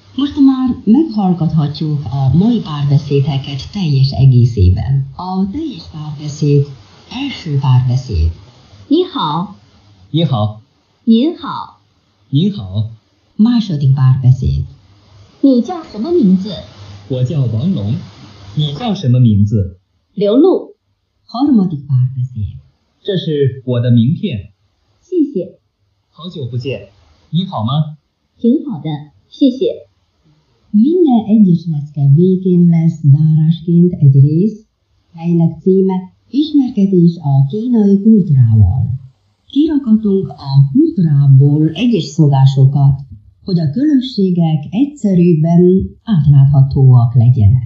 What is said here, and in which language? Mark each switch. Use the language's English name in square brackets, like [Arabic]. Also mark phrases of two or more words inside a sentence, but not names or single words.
[Hungarian] Most már meghallgathatjuk a mai párbeszédeket teljes egészében. A teljes párbeszéd első párbeszéd. [Chinese] 你好，你好，您好，你好， [Hungarian] Második párbeszéd. [Chinese] 你叫什么名字？我叫王龙，你叫什么名字？刘露。 [Hungarian] Harmadik párbeszéd. [Chinese] 这是我的名片。谢谢，好久不见，你好吗？挺好的，谢谢。 [Hungarian] Minden egyes lecke végén lesz zárásként egy rész, melynek címe Ismerkedés a kínai kultúrával. Kirakatunk a kultúrából egyes szokásokat, hogy a különbségek egyszerűbben átláthatóak legyenek.